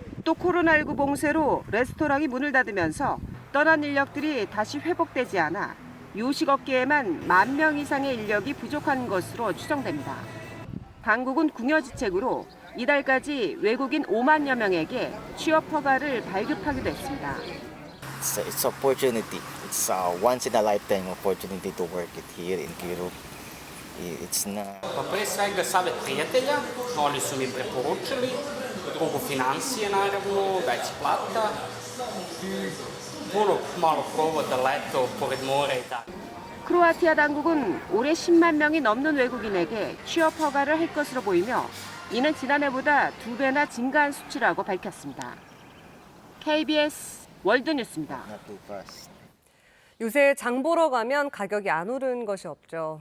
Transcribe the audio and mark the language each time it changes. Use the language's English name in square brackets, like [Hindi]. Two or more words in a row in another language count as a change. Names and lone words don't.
[Korean] 또 코로나19 봉쇄로 레스토랑이 문을 닫으면서 떠난 인력들이 다시 회복되지 않아 요식업계에만 10,000명 이상의 인력이 부족한 것으로 추정됩니다. 당국은 궁여지책으로 이달까지 외국인 50,000여 명에게 취업 허가를 발급하기도 했습니다. [English] It's opportunity. It's a once in a lifetime opportunity to work it here in Europe. It's not. [Croatian] Pre svega savjet prijatelja, oni su mi preporučili, drugo financije naravno, veća plata, puno malo provoda, leto, pored mora i tako. [Korean] 크로아티아 당국은 올해 10만 명이 넘는 외국인에게 취업 허가를 할 것으로 보이며 이는 지난해보다 2배나 증가한 수치라고 밝혔습니다. KBS 월드뉴스입니다. 요새 장 보러 가면 가격이 안 오른 것이 없죠.